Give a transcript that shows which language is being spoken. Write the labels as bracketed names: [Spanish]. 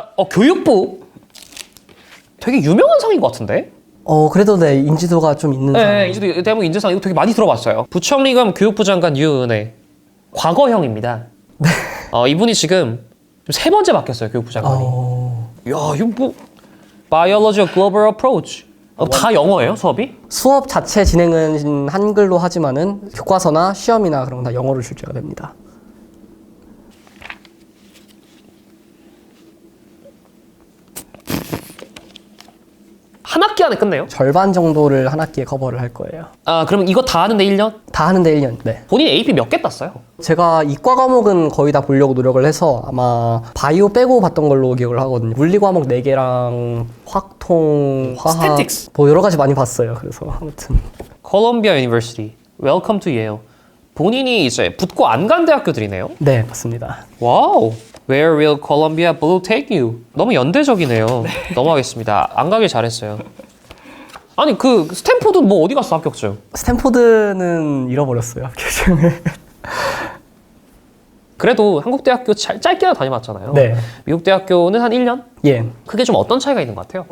[Korean] 교육부? 되게 유명한 상인 것 같은데? 그래도 네, 인지도가 좀 있는 상. 네, 대한민국 인재상 이거 되게 많이 들어봤어요. 부총리겸 교육부 장관 유은혜. 과거형입니다. 네. 이분이 지금 3번째 바뀌었어요, 교육부 장관이. 야, 이거 뭐 Biology of Global Approach. 다 영어예요, 수업이? 수업 자체 진행은 한글로 하지만은 교과서나 시험이나 그런 건 다 영어로 출제가 됩니다. 한 학기 안에 끝내요? 절반 정도를 한 학기에 커버를 할 거예요. 그럼 이거 다 하는데 1년? 다 하는데 1년, 네. 본인 AP 몇 개 땄어요? 제가 이과 과목은 거의 다 보려고 노력을 해서 아마 바이오 빼고 봤던 걸로 기억을 하거든요. 물리 과목 4개랑 확통, 화학, 스태틱스. 뭐 여러 가지 많이 봤어요. 그래서 아무튼. 콜롬비아 유니버시티, 웰컴 투 예일. 본인이 이제 붙고 안 간 대학교들이네요? 네, 맞습니다. 와우. [English] Where will Columbia Blue take you? [Korean] 너무 연대적이네요. 넘어가겠습니다. 안 가길 잘했어요. 아니 그 스탠포드 뭐 어디 갔어 합격증? 스탠포드는 잃어버렸어요, 합격증을. 그래도 한국 대학교 짧게라도 다녀봤잖아요. 네. 미국 대학교는 한 1년? 예. 그게 좀 어떤 차이가 있는 것 같아요?